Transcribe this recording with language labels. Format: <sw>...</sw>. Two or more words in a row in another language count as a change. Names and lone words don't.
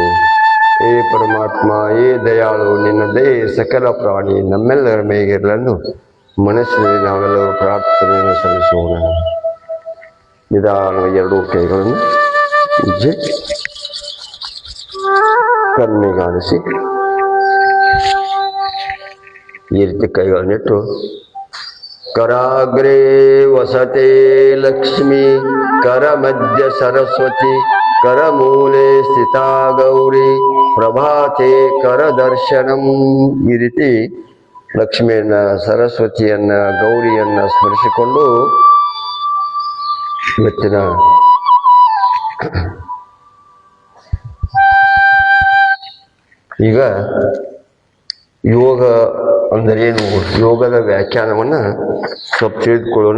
<kn>ಏ ಪರಮಾತ್ಮ, ಏ ದಯಾಳು, ನಿನ್ನ ದಯೆ ಸಕಲ ಪ್ರಾಣಿ ನಮ್ಮೆಲ್ಲರ ಮೇಗಿರಲೆಂದು ಮನಸ್ಸಿನಲ್ಲಿ ನಾವೆಲ್ಲರೂ ಪ್ರಾರ್ಥನೆಯನ್ನು ಸಲ್ಲಿಸೋಣ. ನಿಧಾನ ಎರಡೂ ಕೈಗಳನ್ನು ಉಜ್ಜಿ ಕಣ್ಣಿಗಾಣಿಸಿ ಈ ರೀತಿ ಕೈಗಳನ್ನಿಟ್ಟು</kn> <sa>कराग्रे वसते लक्ष्मी करमध्य सरस्वती करमूले स्थिता गौरी प्रभाते करदर्शनಂ.</sa> <kn>ಈ ರೀತಿ ಲಕ್ಷ್ಮಿಯನ್ನ, ಸರಸ್ವತಿಯನ್ನ, ಗೌರಿಯನ್ನ ಸ್ಮರಿಸಿಕೊಂಡು ಇವತ್ತಿನ ಈಗ ಯೋಗ ಅಂದರೆ ಏನು, ಯೋಗದ ವ್ಯಾಖ್ಯಾನವನ್ನ ಸ್ವಲ್ಪ ತಿಳಿದುಕೊಳ್ಳೋಣ.</kn>